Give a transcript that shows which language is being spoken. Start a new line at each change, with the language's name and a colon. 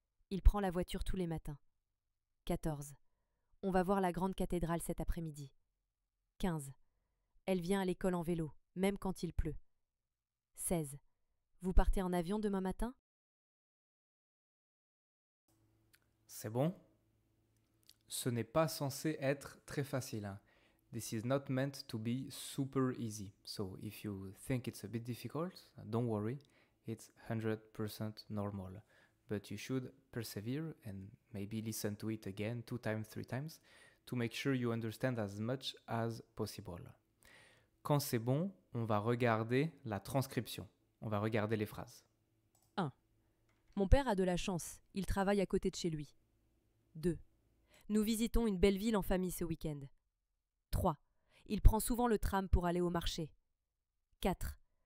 French: Il prend la voiture tous les matins. 14. On va voir la grande cathédrale cet après-midi. 15. Elle vient à l'école en vélo, même quand il pleut. 16. Vous partez en avion demain matin? C'est bon? Ce n'est pas censé être très facile. Hein?
English: This is not meant to be super easy. So if you think it's a bit difficult, don't worry. It's 100% normal. But you should persevere and maybe listen to it again 2 times, 3 times to make sure you understand as much as possible.
French: Quand c'est bon, on va regarder la transcription. On va regarder les phrases. 1. Mon père a de la chance, il travaille à côté de chez lui. 2. Nous visitons une belle ville en famille ce week-end. 3. Il prend souvent le tram pour aller au marché. 4.